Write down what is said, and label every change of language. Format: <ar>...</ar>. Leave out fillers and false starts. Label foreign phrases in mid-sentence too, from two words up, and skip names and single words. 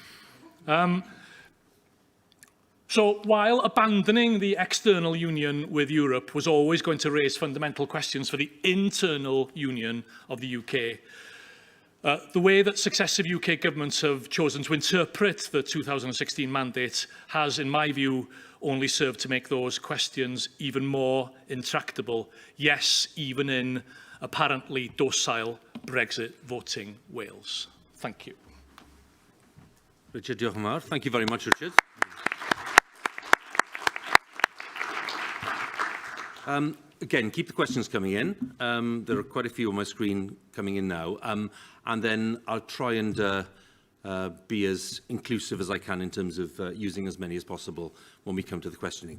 <en>So while abandoning the external union with Europe was always going to raise fundamental questions for the internal union of the UK, the way that successive UK governments have chosen to interpret the 2016 mandate has, in my view, only served to make those questions even more intractable. Yes, even in apparently docile Brexit voting Wales. Thank you.</en> <cy>Richard, diolch yn fawr.</cy> <en>Thank you very much, Richard. Again, keep the questions coming in. There are quite a few on my screen coming in now. And then I'll try and be as inclusive as I can in terms of using as many as possible when we come to the questioning.</en>